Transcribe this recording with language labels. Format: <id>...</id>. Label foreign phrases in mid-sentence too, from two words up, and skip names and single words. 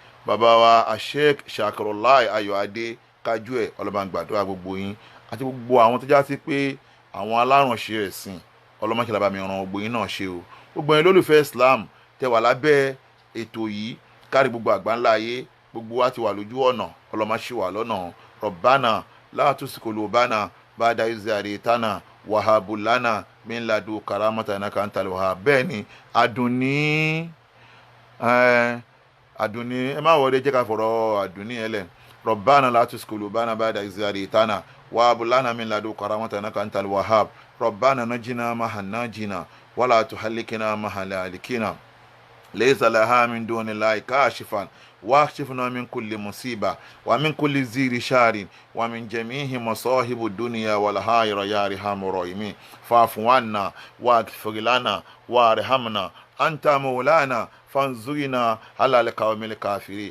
<yo>Bàbá wa Sheikh Shakrullah Ayọ̀adé kájú ẹ̀, Ọlọ́run bá ń gbàdúrà gbogbo yín àti gbogbo àwọn tó já sí pé àwọn alárànṣe ẹ̀sìn, Ọlọ́run kí lábàá mi ràn gbogbo yín náà ṣe o. Gbogbo yín lólùfẹ́ Islam tẹ wà lábẹ́ ètò yìí kárí gbogbo àgbáńlá ayé, gbogbo wa ti wà lójú ọ̀nà, Ọlọ́run má ṣì wà lọ́nà.</yo> <ar>ربنا لا تزغ قلوبنا بعد إذ هديتنا وهب لنا من لدنك رحمة إنك أنت الوهاب.</ar> <yo>Bẹ́ẹ̀ ni Àdùnní ẹ má wọlé jẹ́ ká fọ̀rọ̀ Àdùnní ẹ lẹ̀.</yo> <ar>ربنا لا تزغ قلوبنا بعد إذ هديتنا وهب لنا من لدنك رحمة إنك أنت الوهاب. ربنا نجنا مع الناجين ولا تهلكنا مع الهالكين. ليس لها من دون الله كاشفا واكشفنا من كل مصيبة ومن كل زير شار ومن جميع مصاحب الدنيا والآخرة يا أرحم الراحمين. فاعف عنا واغفر لنا وارحمنا أنت مولانا فانصرنا على القوم الكافرين.</ar>